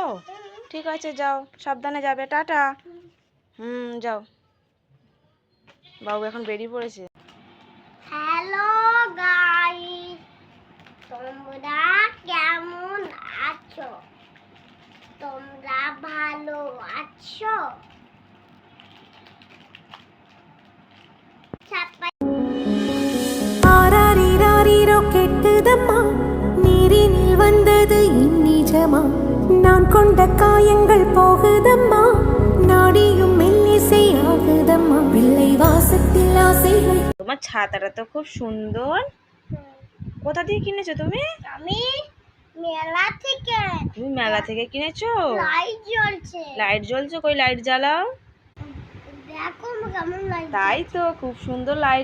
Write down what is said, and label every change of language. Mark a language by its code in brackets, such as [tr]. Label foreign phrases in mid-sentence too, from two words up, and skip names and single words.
[bn] ঠিক আছে, যাও, সাবধানে যাবে, টাটা। যাও। বাবু এখন বেরিয়ে পড়েছে। [en] hello guys, [bn] তোমরা কেমন আছো? তোমরা ভালো আছো? [ta] ஆராரிராரிரோ கெட்டுதம்மா, நீரினில் வந்தது இந்நிஜமா, நான் கொண்ட காயங்கள் போகுதம்மா, நாடியும் மெல்லிசை ஆகுதம்மா, பிள்ளை வாசத்தில் ஆசைகள்। [bn] তোমার ছাতাটা তো খুব সুন্দর। কোথা থেকে কিনেছো তুমি? আমি মেলা থেকে। তুমি মেলা থেকে কিনেছো? লাইট জ্বলছে। লাইট জ্বলছে? কই লাইট জ্বালাও। দেখো কেমন লাইট। তাই তো, খুব সুন্দর লাইট।